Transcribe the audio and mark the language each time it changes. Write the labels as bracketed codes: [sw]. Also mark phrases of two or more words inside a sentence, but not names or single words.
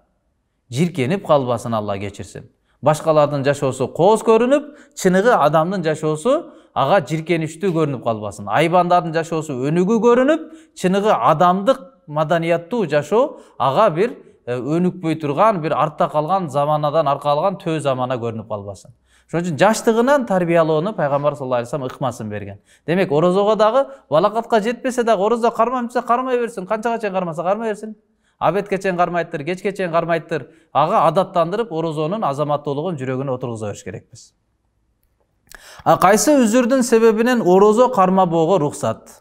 [ky] Жиркенип калбасын, Алла кечирсин. Башкалардын жашоосу кооз көрүнүп, чыныгы адамдын жашоосу ага жиркеничтүү көрүнүп калбасын. Айбандардын жашоосу өнүгүү көрүнүп, чыныгы адамдык маданияттуу жашоо ага бир өнүкпөй турган, бир артта калган заманадан аркалган төө замана көрүнүп калбасын. Ошон үчүн жаштыгынан тарбиялоону Пайгамбар [ar] صلى الله عليه وسلم [ky] ыкмасын берген. Демек, орозого дагы балакатка жетпесе дагы орозо кармайм десе кармай берсин, канчага чейин кармаса кармай берсин. Абетке чейин кармайттыр, кечке чейин кармайттыр. Ага адаттандырып, орозонун азаматтуулугун жүрөгүнө отургуза бериш керекпиз. Кайсы үзүрдүн себебинен орозо кармабоого рухсат?